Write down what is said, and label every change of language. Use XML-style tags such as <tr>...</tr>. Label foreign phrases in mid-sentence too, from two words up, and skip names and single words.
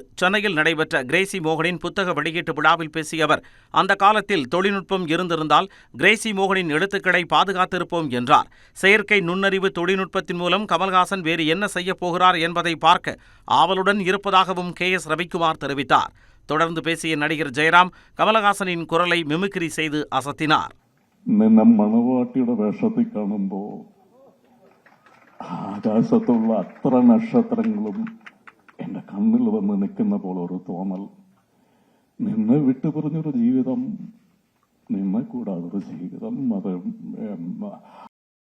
<ta>சென்னையில் நடைபெற்ற கிரேசி மோகனின் புத்தக வெளியீட்டு விழாவில் பேசிய அவர், அந்த காலத்தில் தொழில்நுட்பம் இருந்திருந்தால் கிரேசி மோகனின் எழுத்துக்களை பாதுகாத்திருப்போம் என்றார். செயற்கை நுண்ணறிவு தொழில்நுட்பத்தின் மூலம் கமல்ஹாசன் வேறு என்ன செய்யப் போகிறார் என்பதை பார்க்க ஆவலுடன் இருப்பதாகவும் KS ரவிக்குமார் தெரிவித்தார். தொடர்ந்து பேசிய நடிகர் ஜெயராம் கமலஹாசனின் குரலை மிமிக்ரி செய்து அசத்தினார்.</ta> <ml>മണവാട്ടിയുടെ വേഷത്തിൽ കാണുമ്പോൾ ആകാശത്തുള്ള അത്ര നക്ഷത്രങ്ങളും എന്റെ കണ്ണിൽ വന്ന് നിൽക്കുന്ന പോലെ ഒരു തോന്നൽ. നിന്നെ വിട്ടുപിരിഞ്ഞൊരു ജീവിതം, നിന്നെ കൂടാതൊരു ജീവിതം, അത്</ml>